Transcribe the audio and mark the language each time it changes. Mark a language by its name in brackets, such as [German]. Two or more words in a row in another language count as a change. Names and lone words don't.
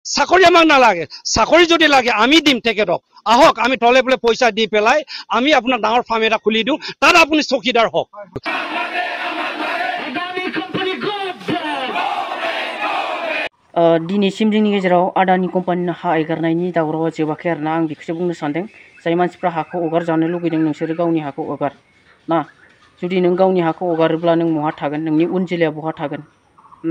[Assamese] চাকৰি আমাক নালাগে, চাকৰি যদি লাগে আমি দিম তেখেতক, আহক আমি তলে বোলে পইচা দি পেলাই আমি আপোনাক ডাঙৰ ফাৰ্ম এটা খুলি দিওঁ, তাত আপুনি চকীদাৰ হওক। [Bodo] दिनैसिम जोंनि गेजेराव आदानि कम्पानिनो हा एगारनायनि दावरावा जोबाखै आरोना आं बेखौसो बुंनो सानदों। जाय मानसिफ्रा हाखौ हगारजानो लुगैदों नोंसोरो गावनि हाखौ हगार ना। जुदि नों गावनि हाखौ हगारोब्ला नों बहा थागोन, नोंनि उन जोलैया बहा थागोन ना।